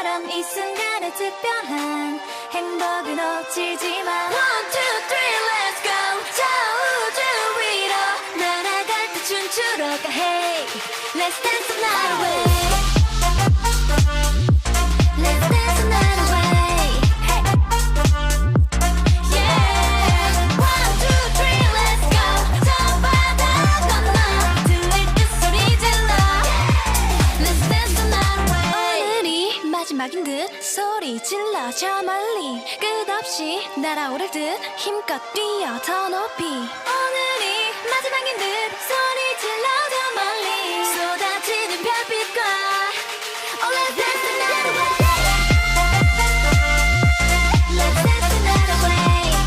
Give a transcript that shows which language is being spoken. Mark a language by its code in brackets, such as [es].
[ko] 이 순간의 특별한 행복을 놓치지 마. [en] One, two, three, let's go. [ko] 저 우주 위로 날아갈 때 춤추러 가. [en] Hey, let's dance the night away. Let's dance the night away. Hey. Yeah. One, two, three, let's go. [ko] 저 바다 건너 들릴 듯 소리 질러. [en] Let's dance the night away. [ko] 오늘이 마지막인 듯 소리 질러 저 멀리 끝없이 날아오를 듯 힘껏 뛰어 더 높이. 오늘이 마지막인 듯 소리 질러 저 멀리 쏟아지는 별빛과 [en] Oh let's dance the night away. Let's dance the night away.